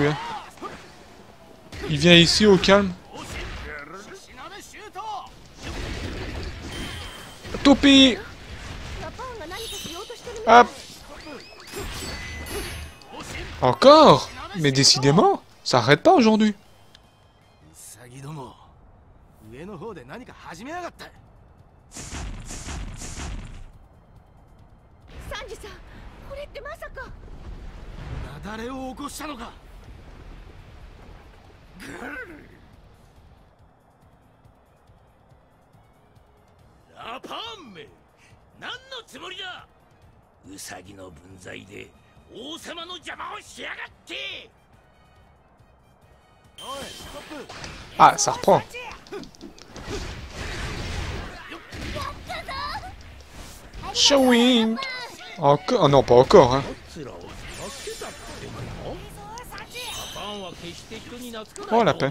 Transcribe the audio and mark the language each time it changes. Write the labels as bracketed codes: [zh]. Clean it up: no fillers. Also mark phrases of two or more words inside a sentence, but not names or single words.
[fr] Hein. Il vient ici au calme. Topi. Hop. Encore? Mais décidément, ça arrête pas aujourd'hui. [ja] 上の方で何か始めやがった。サンジさん、これってまさか雪崩を起こしたのか。ラパンメ、何のつもりだ。ウサギの分際で王様の邪魔をしやがって。 [fr] Ah, ça reprend. Showing. Encore? Oh non, pas encore. Hein. Oh, lapin.